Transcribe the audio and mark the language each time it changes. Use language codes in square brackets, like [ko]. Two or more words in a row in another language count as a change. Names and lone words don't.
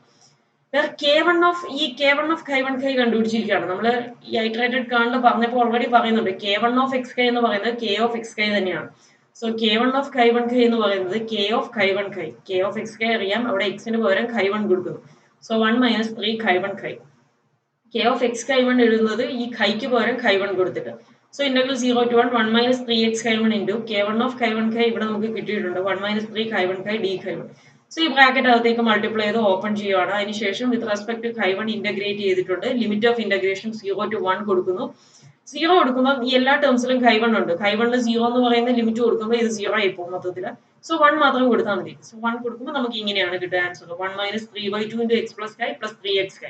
[en] K one of chi one chi കണ്ടുപിടിച്ചിരിക്കുകയാണ്. [ml] നമ്മൾ ഈ [en] iterated kernel പറഞ്ഞപ്പോൾ ഓൾറെഡി പറയുന്നുണ്ട് K one of x chi [ml] എന്ന് പറയുന്നത് [en] K of x chi തന്നെയാണ്. so K one of chi one chi [ml] എന്ന് പറയുന്നത് [en] K of chi one chi. K of x chi [ml] അറിയാം, അവിടെ [en] എക്സിന് പകരം chi one കൊടുക്കുന്നു. so 1 minus 3 chi1 chi. K of x chi1 [ml] എഴുതുന്നത് ഈ ഖൈക്ക് പകരം [en] chi1 കൊടുത്തിട്ട്. so integral 0 to 1 minus 3x chi1 into K1 of chi1 chi [ml] ഇവിടെ നമുക്ക് കിട്ടിയിട്ടുണ്ട് [en] 1 minus 3 chi1 chi d chi1. സോ ഈ ബ്രാക്കറ്റ് അകത്തേക്ക് മൾട്ടിപ്ലൈ ചെയ്ത് ഓപ്പൺ [ml] ചെയ്യുകയാണ്. അതിനുശേഷം [en] with respect to chi1 integrate ചെയ്തിട്ടുണ്ട്. limit of integration 0 to 1 കൊടുക്കുന്നു. [ml] 0 കൊടുക്കുമ്പോൾ ഈ എല്ലാ ടേംസിലും chi1 ഉണ്ട്. chi1 0 എന്ന് പറയുന്ന ലിമിറ്റ് കൊടുക്കുമ്പോൾ ഇത് 0 ആയി പോകും മൊത്തത്തിൽ. [en] സോ 1 [ml] മാത്രം കൊടുത്താൽ മതി. [en] സോ 1 [ml] കൊടുക്കുമ്പോൾ നമുക്ക് ഇങ്ങനെയാണ് കിട്ടുക [en] answer 1 minus 3/2 into x plus chi plus 3x chi.